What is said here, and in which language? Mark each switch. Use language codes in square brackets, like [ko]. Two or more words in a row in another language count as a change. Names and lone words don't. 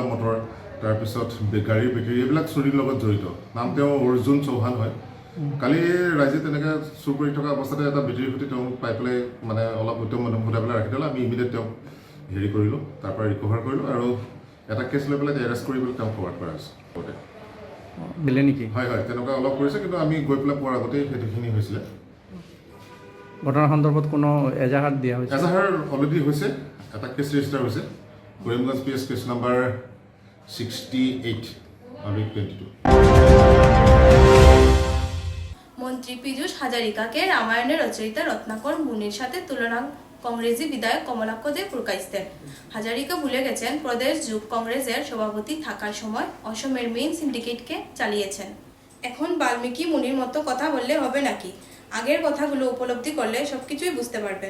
[as] মটৰ তাৰপিছত গাড়ীৰ বেটেৰী এইবিলাক চুৰিৰ লগত জড়িত নাম তেওঁ অৰ্জুন চৌহান হয় কালি ৰাইজে তেনেকৈ চুৰ কৰি থকা অৱস্থাতে এটা বেটেৰীৰ সৈতে তেওঁ পাই পেলাই মানে অলপ উত্তম মধ্যম গোটাই পেলাই ৰাখি দিলে আমি ইমিডিয়েট তেওঁক হেৰি কৰিলোঁ তাৰপৰা ৰিকভাৰ কৰিলোঁ আৰু এটা কেছ লৈ পেলাই এৰেষ্ট কৰি পেলাই তেওঁক ফৰৱাৰ্ড কৰা হৈছে দিলে নেকি হয় হয় তেনেকুৱা অলপ কৰিছে কিন্তু আমি গৈ পেলাই পোৱাৰ আগতেই সেইখিনি হৈছিলে ঘটনাৰ সন্দৰ্ভত কোনো এজাহাৰ দিয়া হৈছে এজাহাৰ অলৰেডি হৈছে এটা [en] case register [as] হৈছে কৰিমগঞ্জ PS [en] case number [as] 68/22 [bn] মন্ত্রী পীযূষ হাজারিকাকে রামায়ণের রচয়িতা রত্নাকর মুনির সাথে তুলনা কংগ্রেসি বিধায়ক কমলাক্ষ দে পুরকাইস্তের হাজারিকা ভুলে গেছেন প্রদেশ যুব কংগ্রেসের সভাপতি থাকার সময় অসমের [en] main syndicate [bn] চালিয়েছেন এখন বাল্মীকি মুনির মতো কথা বললে হবে নাকি আগের কথাগুলো উপলব্ধি করলে সবকিছুই বুঝতে পারবে।